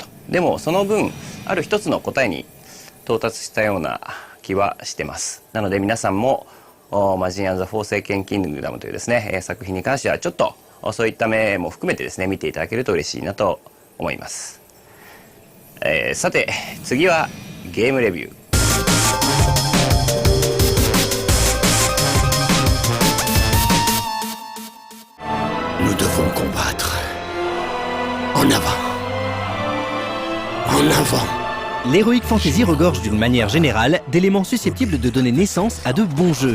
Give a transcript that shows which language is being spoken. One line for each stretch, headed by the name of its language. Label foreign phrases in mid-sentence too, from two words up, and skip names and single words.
Japanese: でもその分ある一つの答えに到達したような気はしてます。なので皆さんもマジン&ザ・フォーセイケン・キングダムというですね、作品に関してはちょっとそういった目も含めてですね見ていただけると嬉しいなと思います。さて次はゲームレビュー。
French: Nous devons combattre. En avant. En avant. L'Heroic Fantasy regorge d'une manière générale d'éléments susceptibles de donner naissance à de bons jeux.